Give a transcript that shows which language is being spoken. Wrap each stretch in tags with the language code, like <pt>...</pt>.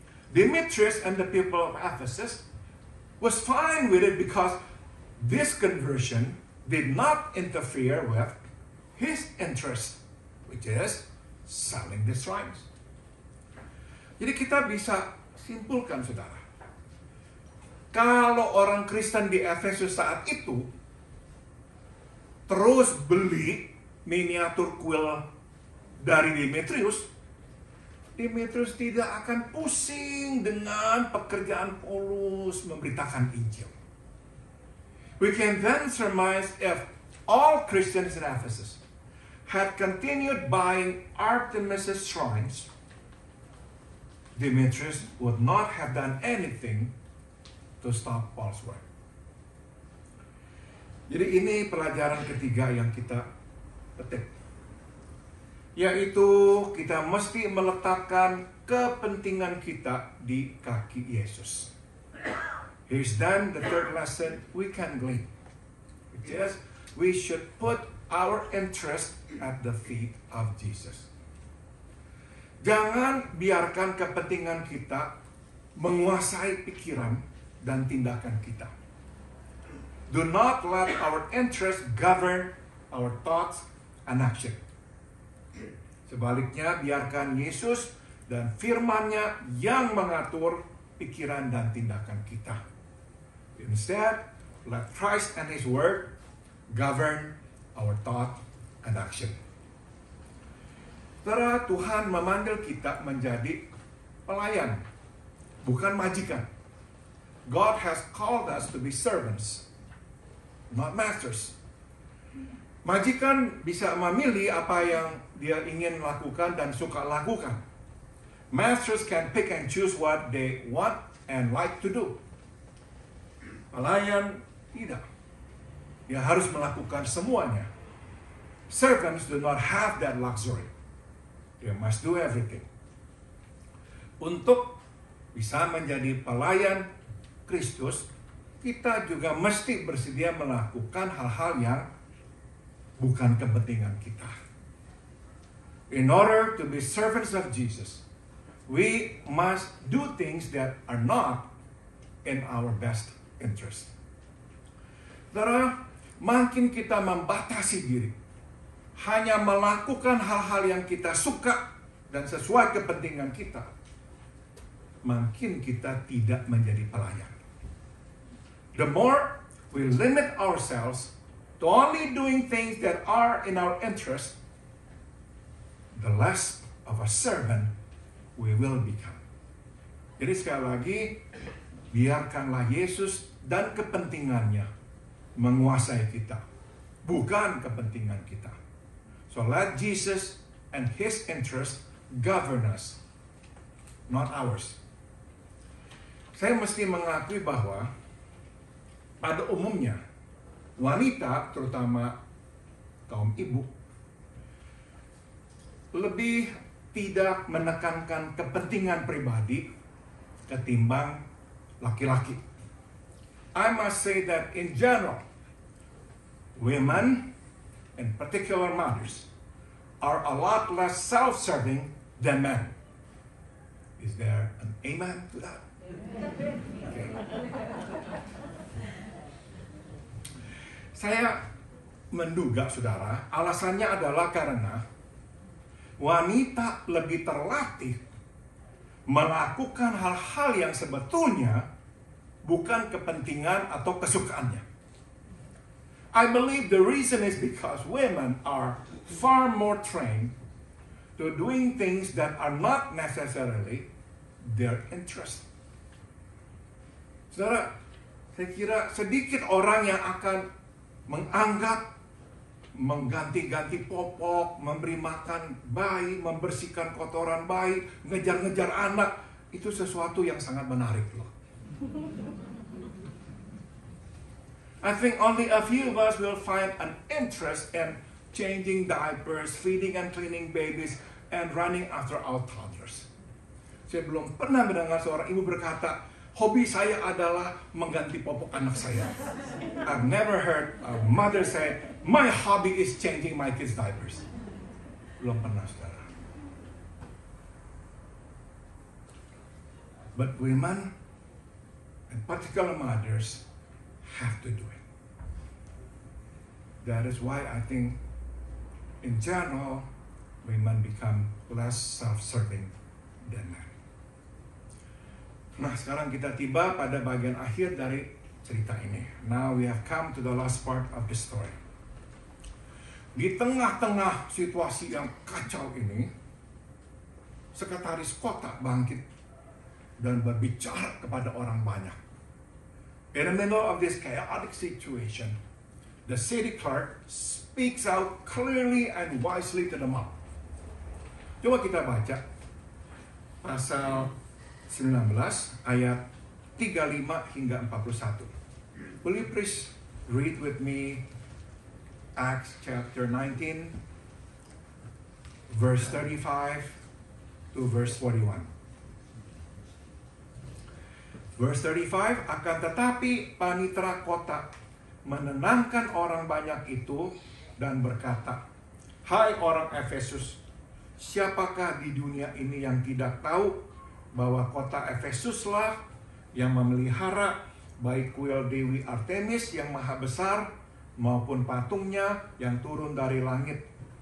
<en>Demetrius and the people of Ephesus was fine with it because this conversion did not interfere with his interest, which is selling the shrines.</en> <id>Jadi kita bisa simpulkan, saudara, kalau orang Kristen di Efesus saat itu terus beli miniatur kuil dari Demetrius tidak akan pusing dengan pekerjaan Paulus memberitakan Injil.</id> <en>We can then surmise if all Christians in Ephesus had continued buying Artemis' shrines, Demetrius would not have done anything to stop Paul's work.</en> <id>Jadi ini pelajaran ketiga yang kita petik, yaitu kita mesti meletakkan kepentingan kita di kaki Yesus.</id> <en>Here's then the third lesson we can glean, which is we should put our interest at the feet of Jesus.</en> <id>Jangan biarkan kepentingan kita menguasai pikiran dan tindakan kita.</id> <en>Do not let our interest govern our thoughts and action.</en> <id>Sebaliknya, biarkan Yesus dan firman-Nya yang mengatur pikiran dan tindakan kita.</id> <en>Instead, let Christ and His Word govern our thought and action.</en> <id>Saudara, Tuhan memanggil kita menjadi pelayan, bukan majikan.</id> <en>God has called us to be servants, not masters.</en> <id>Majikan bisa memilih apa yang dia ingin lakukan dan suka lakukan.</id> <en>Masters can pick and choose what they want and like to do.</en> <id>Pelayan tidak. Dia harus melakukan semuanya.</id> <en>Servants do not have that luxury. They must do everything.</en> <id>Untuk bisa menjadi pelayan Kristus, kita juga mesti bersedia melakukan hal-hal yang bukan kepentingan kita.</id> <en>In order to be servants of Jesus, we must do things that are not in our best interest.</en> <id>Saudara, makin kita membatasi diri, hanya melakukan hal-hal yang kita suka dan sesuai kepentingan kita, makin kita tidak menjadi pelayan.</id> <en>The more we limit ourselves to only doing things that are in our interest, the less of a servant we will become.</en> <id>Jadi sekali lagi, biarkanlah Yesus dan kepentingannya menguasai kita, bukan kepentingan kita.</id> <en>So let Jesus and His interest govern us, not ours.</en> <id>Saya mesti mengakui bahwa pada umumnya wanita, terutama kaum ibu, lebih tidak menekankan kepentingan pribadi ketimbang laki-laki.</id> <en>I must say that in general, women, in particular mothers, are a lot less self-serving than men. Is there an amen to that? Okay.</en> <id>Saya menduga, saudara, alasannya adalah karena wanita lebih terlatih melakukan hal-hal yang sebetulnya bukan kepentingan atau kesukaannya.</id> <en>I believe the reason is because women are far more trained to doing things that are not necessarily their interest.</en> <id>Saudara, saya kira sedikit orang yang akan menganggap mengganti-ganti popok, memberi makan bayi, membersihkan kotoran bayi, ngejar-ngejar anak, itu sesuatu yang sangat menarik loh.</id> <en>I think only a few of us will find an interest in changing diapers, feeding and cleaning babies, and running after our toddlers.</en> <id>Saya belum pernah mendengar seorang ibu berkata, hobi saya adalah mengganti popok anak saya.</id> <en>I've never heard a mother say, my hobby is changing my kids' diapers.</en> <id>Belum pernah, saudara.</id> <en>But women, and particular mothers, have to do it. That is why I think, in general, women become less self-serving than men.</en> <id>Nah, sekarang kita tiba pada bagian akhir dari cerita ini.</id> <en>Now we have come to the last part of the story.</en> <id>Di tengah-tengah situasi yang kacau ini, sekretaris kota bangkit dan berbicara kepada orang banyak.</id> <en>In the middle of this chaotic situation, the city clerk speaks out clearly and wisely to the mob.</en> <id>Coba kita baca pasal 19 ayat 35 hingga 41.</id> <en>Will you please read with me Acts chapter 19 verse 35 to verse 41. Verse 35,</en> <id>akan tetapi panitera kota menenangkan orang banyak itu dan berkata, hai orang Efesus, siapakah di dunia ini yang tidak tahu bahwa kota Efesuslah yang memelihara baik kuil Dewi Artemis yang maha besar maupun patungnya yang turun dari langit.</id>